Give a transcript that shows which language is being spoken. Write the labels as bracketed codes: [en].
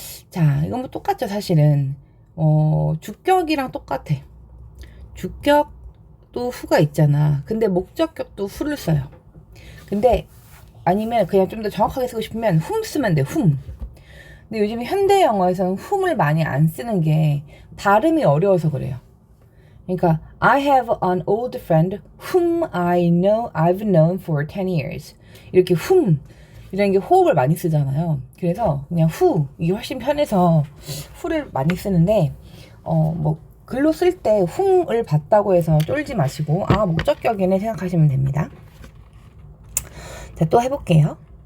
[ko] 자, 이건 뭐 똑같죠, 사실은. 주격이랑 똑같아. 주격도 who가 있잖아. 근데 목적격도 who를 써요. 근데 아니면 그냥 좀 더 정확하게 쓰고 싶으면 whom 쓰면 돼, whom. 근데 요즘 현대 영어에서는 whom을 많이 안 쓰는 게 발음이 어려워서 그래요. 그러니까 [en] I have an old friend whom I've known for 10 years. [ko] 이렇게 whom 이런 게 호흡을 많이 쓰잖아요. 그래서 그냥 who 이게 훨씬 편해서 who를 많이 쓰는데 뭐 글로 쓸 때 whom을 봤다고 해서 쫄지 마시고 목적격이네 생각하시면 됩니다. 자, 또 해볼게요.